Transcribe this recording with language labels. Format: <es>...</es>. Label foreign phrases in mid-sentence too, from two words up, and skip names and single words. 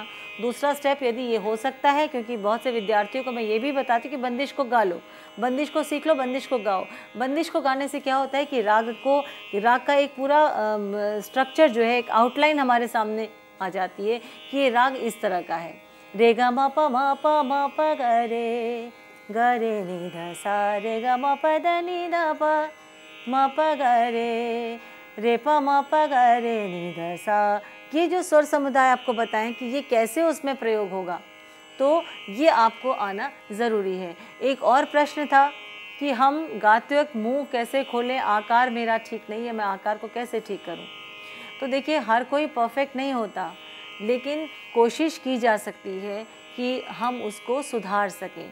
<hi>दूसरा स्टेप यदि ये हो सकता है, क्योंकि बहुत से विद्यार्थियों को मैं ये भी बताती हूँ कि बंदिश को गा लो, बंदिश को सीख लो, बंदिश को गाओ। बंदिश को गाने से क्या होता है कि राग का एक पूरा स्ट्रक्चर जो है, एक आउटलाइन हमारे सामने आ जाती है कि ये राग इस तरह का है। रे ग म प ग रे नि ध सा रे ग म प द नि द प म प ग रे प म प ग रे नि ध सा। ये जो स्वर समुदाय आपको बताएं कि ये कैसे उसमें प्रयोग होगा, तो ये आपको आना ज़रूरी है। एक और प्रश्न था कि हम गाते वक्त मुँह कैसे खोलें, आकार मेरा ठीक नहीं है, मैं आकार को कैसे ठीक करूं। तो देखिए हर कोई परफेक्ट नहीं होता, लेकिन कोशिश की जा सकती है कि हम उसको सुधार सकें।</hi>